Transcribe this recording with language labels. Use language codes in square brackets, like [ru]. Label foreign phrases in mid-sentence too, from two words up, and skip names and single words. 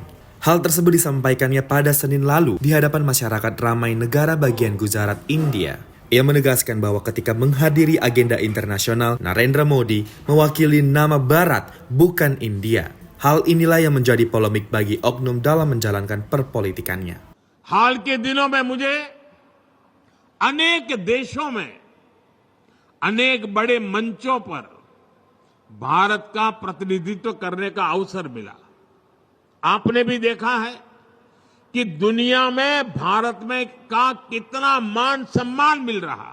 [id] Hal tersebut disampaikannya pada Senin lalu di hadapan masyarakat ramai negara bagian Gujarat, India. Ia menegaskan bahwa ketika menghadiri agenda internasional, Narendra Modi mewakili nama Barat, bukan India. Hal inilah yang menjadi polemik bagi oknum dalam menjalankan perpolitikannya. [hi] हाल के दिनों में मुझे अनेक देशों में अनेक बड़े मंचों पर भारत का प्रतिनिधित्व करने का अवसर मिला। आपने भी देखा है कि दुनिया में भारत में का कितना मान सम्मान मिल रहा।